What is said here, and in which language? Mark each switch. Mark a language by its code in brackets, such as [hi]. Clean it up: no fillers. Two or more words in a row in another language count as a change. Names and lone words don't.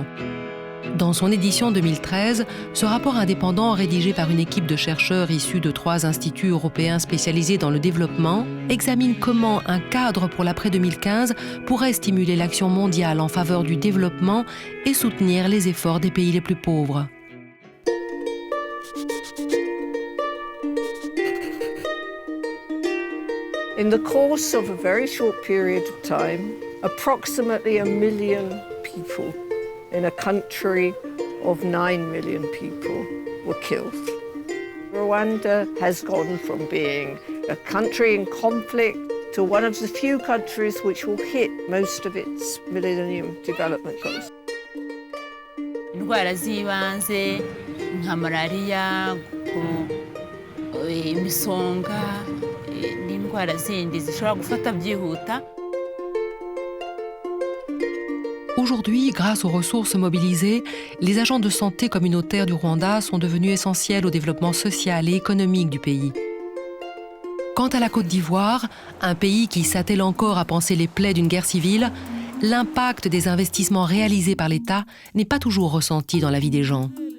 [fr] Dans son édition 2013, ce rapport indépendant, rédigé par une équipe de chercheurs issus de 3 instituts européens spécialisés dans le développement, examine comment un cadre pour l'après-2015 pourrait stimuler l'action mondiale en faveur du développement et soutenir les efforts des pays les plus pauvres. [en] In the course of a very short period of time, approximately 1 million people in a country of 9 million people were killed. Rwanda has gone from being a country in conflict to one of the few countries which will hit most of its Millennium Development Goals. [rw] Indwara z'ibanze nka malariya, imisonga n'indwara zindi zishobora gufata byihuta. [fr] Aujourd'hui, grâce aux ressources mobilisées, les agents de santé communautaires du Rwanda sont devenus essentiels au développement social et économique du pays. Quant à la Côte d'Ivoire, un pays qui s'attelle encore à panser les plaies d'une guerre civile, l'impact des investissements réalisés par l'État n'est pas toujours ressenti dans la vie des gens.